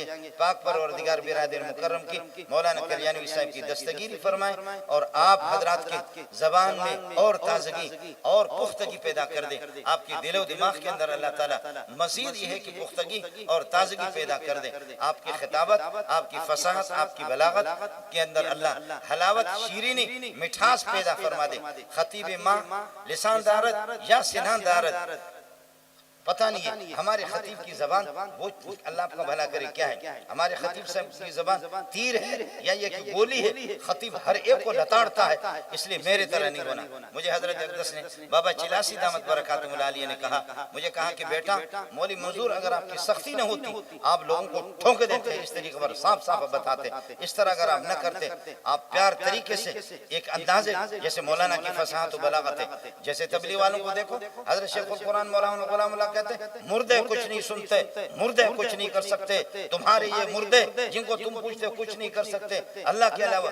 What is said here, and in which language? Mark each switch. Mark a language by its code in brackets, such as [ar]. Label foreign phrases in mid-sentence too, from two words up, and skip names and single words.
[ur] پاک پروردگار برادر مکرم کی مولانا کلیانوی صاحب کی دستگیری فرمائے، اور آپ حضرات کے زبان میں اور تازگی اور پختگی پیدا کر دے۔ آپ کے دل و دماغ کے اندر اللہ تعالیٰ مزید یہ ہے کہ پختگی اور تازگی پیدا کر دے۔ آپ کی خطابت، آپ کی فصاحت، آپ کی بلاغت کے اندر اللہ حلاوت، شیرینی، مٹھاس پیدا فرما دے۔ [fa] خطیب ماں لسان دارت یا سنان دارت [ur] پتہ نہیں ہے، ہمارے خطیب کی زبان وہ اللہ آپ کا بھلا کرے کیا ہے، ہمارے خطیب صاحب کی زبان تیر ہے یا یہ کہ گولی ہے، خطیب ہر ایک کو لتاڑتا ہے، اس لیے میرے طرح نہیں ہونا۔ مجھے حضرت اقدس نے، بابا چلاسی دامت برکاتہ العالیہ نے مجھے کہا کہ بیٹا مولی منظور اگر آپ کی سختی نہ ہوتی، آپ لوگوں کو ٹھونک دیتے، اس طریقے پر صاف صاف بتاتے، اس طرح اگر آپ نہ کرتے، آپ پیار طریقے سے ایک اندازے جیسے مولانا کی فصاحت و بلاغت ہے، جیسے تبلیغ والوں کو دیکھو، حضرت شیخ القرآن مولانا غلام اللہ کہتے ہیں مردے کچھ نہیں سنتے، مردے کچھ نہیں کر سکتے، تمہارے یہ مردے جن کو تم پوچھتے ہو کچھ نہیں کر سکتے اللہ کے علاوہ۔